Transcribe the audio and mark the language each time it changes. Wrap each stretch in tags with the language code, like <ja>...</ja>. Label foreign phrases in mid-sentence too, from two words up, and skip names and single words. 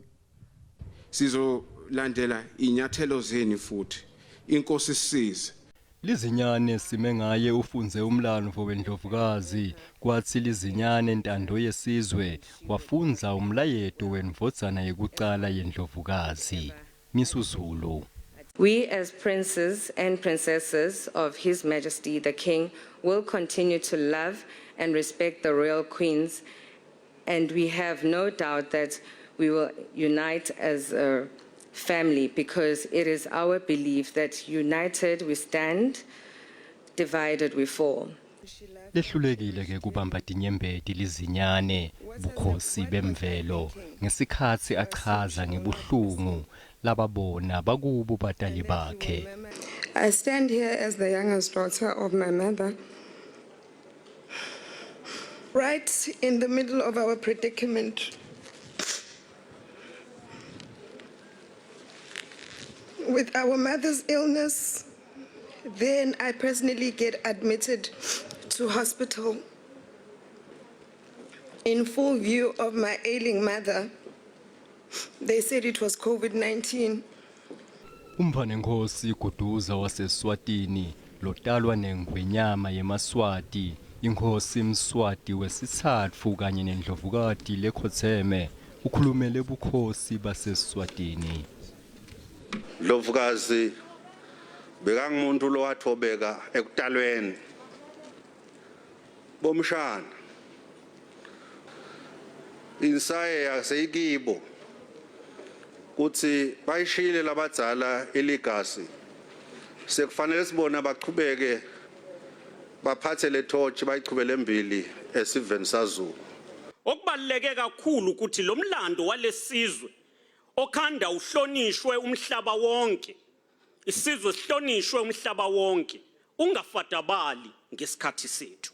<zu>Sizolandela inyathelo zeni futhi inkosi sisize.</zu> <ss>Lizinyane sime ngaye ufunze umlandvo weNdlovukazi, kwathi lizinyane ntando yesizwe wafunza umlayeto wendvodzana yekucala yeNdlovukazi, Misu Zulu.</ss> <en>We as princes and princesses of His Majesty the King will continue to love and respect the royal queens, and we have no doubt that we will unite as a family, because it is our belief that united we stand, divided we fall.</en> <ss>Lehlulekile ke kubamba tinyembeti lizinyane bukhosi bemvelo ngesikhatsi achaza ngebuhlungu lababona bakubo batali bakhe.</ss> <en>I stand here as the youngest daughter of my mother, right in the middle of our predicament. With our mother's illness, then I personally get admitted to hospital in full view of my ailing mother. They said it was COVID-19.</en> <ss>Umvane Nkosi Guduza waseSwatini lotalwa nengwenyama yemaswati, inkosi Mswati wesithatfu kanye neNdlovukati lekhotheme, ukhulumele bukhosi baseSwatini. Ndlovukazi bekangumuntu lo wathobeka ekutalweni bomshana insaye yaseyikibo kuthi bayishile labadzala iligasi sekufanele sibona baqhubeke baphathe le torch bayichubele embili esiveni saZulu.</ss> <zu>Okubaluleke kakhulu ukuthi lo mlando walesizwe okhanda uhlonishwe umhlaba wonke, isizwe sihlonishwe umhlaba wonke, ungafadabali ngesikhathi sethu.</zu>